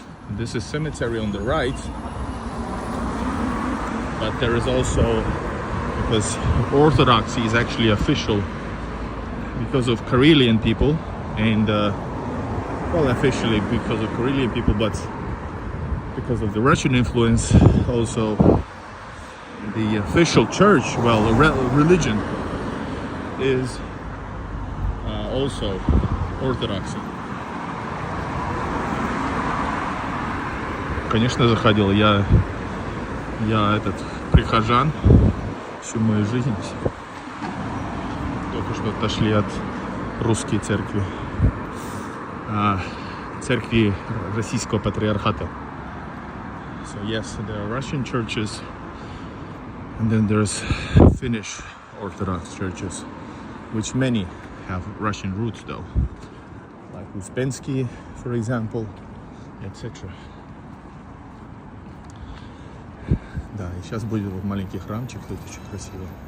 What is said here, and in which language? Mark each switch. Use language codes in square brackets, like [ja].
[en] This is cemetery on the right, but there is also, because Orthodoxy is actually official because of Karelian people, and well, officially because of Karelian people, but because of the Russian influence, also the official church, well, the religion is also Orthodoxy. [ru] Конечно, заходил. Я этот прихожан всю мою жизнь. Только что отошли от русской церкви, церкви Российского патриархата. [en] So yes, there are Russian churches, and then there's Finnish Orthodox churches, which many have Russian roots though, like Uspensky, for example, etc. [ru] Да, и сейчас будет вот маленький храмчик, тут очень красиво.